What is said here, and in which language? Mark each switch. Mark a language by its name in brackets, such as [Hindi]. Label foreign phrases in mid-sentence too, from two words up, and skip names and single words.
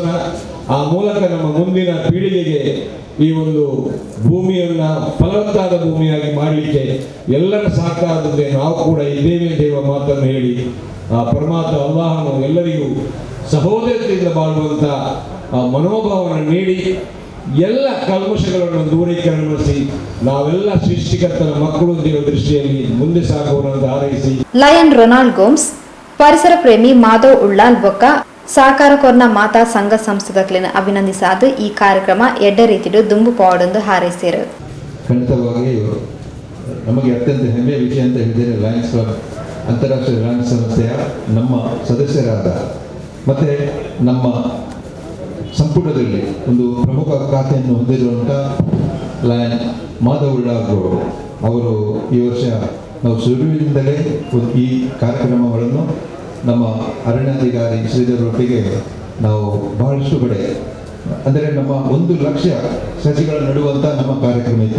[Kannada] ಆ ಮೂಲಕ ನಮ್ಮ ಮುಂದಿನ ಪೀಳಿಗೆಗೆ ಈ ಒಂದು ಭೂಮಿಯನ್ನು ಫಲವತ್ತಾದ ಭೂಮಿಯಾಗಿ ಮಾಡಲಿಕ್ಕೆ ಎಲ್ಲರ ಸಹಕಾರದಿಂದ ನಾವು ಕೂಡ ಇದ್ದೇವೆ ಎಂಬ ಮಾತನ್ನು ಹೇಳಿ, ಆ ಪರಮಾತ್ಮ ಅಲ್ಲಾಹನು ಎಲ್ಲರಿಗೂ ಸಹೋದರತೆಯಿಂದ ಬಾಳುವಂಥ ಮನೋಭಾವವನ್ನು ನೀಡಿ ಎಲ್ಲ ಕಲ್ಮಶಗಳನ್ನು ದೂರೀಕರಣಗೊಳಿಸಿ ನಾವೆಲ್ಲ ಸೃಷ್ಟಿಕರ್ತನ ಮಕ್ಕಳು ಎಂಬ ದೃಷ್ಟಿಯಲ್ಲಿ ಮುಂದೆ ಸಾಗುವಂತ ಹಾರೈಸಿ. [Tulu] ಲಯನ್ ರೊನಾಲ್ಡ್ ಗೋಮ್ಸ್ ಪರಿಸರ ಪ್ರೇಮಿ ಮಾಧವ್ ಉಳ್ಳಾಲ್ ಬೊಕ್ಕ ಸಹಕಾರ ಕೊರ್ನ ಮಾತಾ ಸಂಘ ಸಂಸ್ಥೆಗಳನ್ನು ಅಭಿನಂದಿಸಾದು ಈ ಕಾರ್ಯಕ್ರಮ ಎಡ್ಡ ರೀತಿಡು ದುಂಬು ಪಾವಡೊಂದು ಹಾರೈಸಿರು. [Kannada] ಖಂಡಿತವಾಗಿ ನಮಗೆ ಅತ್ಯಂತ ಹೆಮ್ಮೆಯ ವಿಷಯ ಅಂತ ಹೇಳಿದರೆ ಲಯನ್ಸ್ ಕ್ಲಬ್ ಅಂತಾರಾಷ್ಟ್ರೀಯ ಲಯನ್ಸ್ ಸಂಸ್ಥೆಯ ನಮ್ಮ ಸದಸ್ಯರಾದ ಮತ್ತು ನಮ್ಮ ಸಂಪುಟದಲ್ಲಿ ಒಂದು ಪ್ರಮುಖ ಖಾತೆಯನ್ನು ಹೊಂದಿರುವಂಥ ಲಯನ್ ಮಾಧವ್ ಉಳ್ಳಾಲ್ ಅವರು ಈ ವರ್ಷ ನಾವು ಶುರುವಿನಿಂದಲೇ ಈ ಕಾರ್ಯಕ್ರಮಗಳನ್ನು ನಮ್ಮ ಅರಣ್ಯಾಧಿಕಾರಿ ಶ್ರೀಧರೊಟ್ಟಿಗೆ ನಾವು ಬಹಳಷ್ಟು ಕಡೆ ಅಂದರೆ ನಮ್ಮ 1 ಲಕ್ಷ ಸಸಿಗಳನ್ನು ನೆಡುವಂಥ ನಮ್ಮ ಕಾರ್ಯಕ್ರಮ ಇತ್ತು.